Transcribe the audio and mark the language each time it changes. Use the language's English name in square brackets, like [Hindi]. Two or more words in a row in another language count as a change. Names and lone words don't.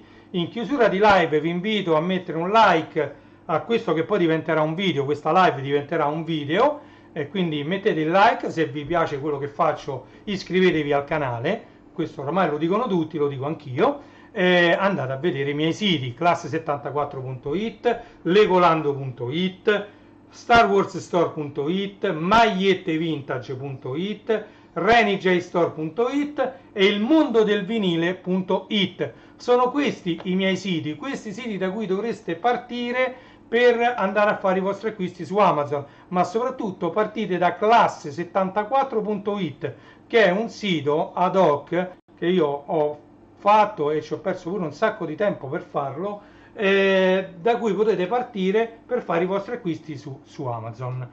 [Italian] In chiusura di live vi invito a mettere un like a questo che poi diventerà un video, questa live diventerà un video, e quindi mettete il like se vi piace quello che faccio, iscrivetevi al canale, questo ormai lo dicono tutti, lo dico anch'io, andate a vedere i miei siti, classe74.it, legolando.it, starwarsstore.it, magliettevintage.it, renijstore.it e il mondodelvinile.it. Sono questi i miei siti, questi siti da cui dovreste partire per andare a fare i vostri acquisti su Amazon, ma soprattutto partite da classe74.it, che è un sito [Latin] ad hoc [Italian] che io ho fatto e ci ho perso pure un sacco di tempo per farlo, da cui potete partire per fare i vostri acquisti su Amazon.